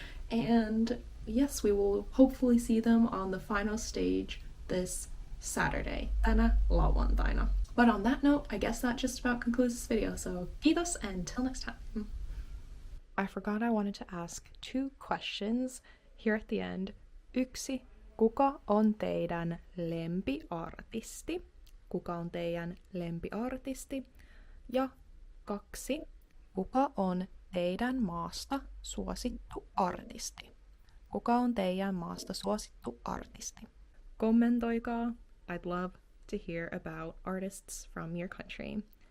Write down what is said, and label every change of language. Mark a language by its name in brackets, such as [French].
[English] And yes, we will hopefully see them on the final stage this Saturday, [Finnish] tänä lauantaina. [English] But on that note, I guess that just about concludes this video, so kiitos and until next time. I forgot I wanted to ask 2 questions here at the end. 1. [Finnish] Kuka on teidän lempiartisti? Kuka on teidän lempiartisti? Ja 2. Kuka on teidän maasta suosittu artisti? Kuka on teidän maasta suosittu artisti? Kommentoikaa. [English] I'd love to hear about artists from your country.